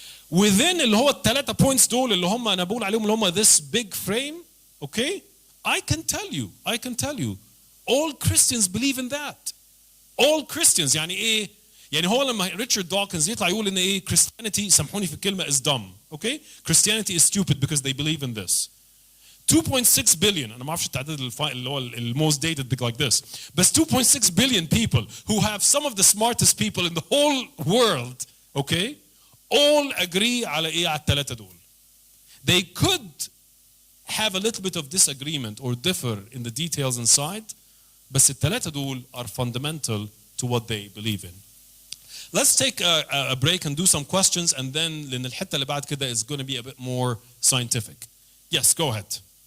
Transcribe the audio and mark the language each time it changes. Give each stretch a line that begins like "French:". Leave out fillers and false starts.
Arabic: Within اللي هو الثلاثة points دول اللي هم أنا بقول عليهم اللي هم
English: this big frame, okay? I can tell you, all Christians believe in that. All Christians
Arabic: إيه؟ هو لما ريتشارد دوكنز يطلع يقول إن إيه Christianity سامحوني في الكلمة
English: is dumb, okay? Christianity is stupid because they believe in this. 2.6 billion,
Arabic: أنا ما أعرفش التعداد اللي هو
English: most dated big like this, but 2.6 billion people who have some of the smartest people in the whole world, okay? All agree
Arabic: على إيه على الثلاثة دول.
English: They could have a little bit of disagreement or differ in the details inside,
Arabic: بس الثلاثة دول
English: are fundamental to what they believe in. Let's take a break and do some questions, and then
Arabic: لأن الحتة اللي بعد كده
English: is going to be a bit more scientific. Yes, go ahead.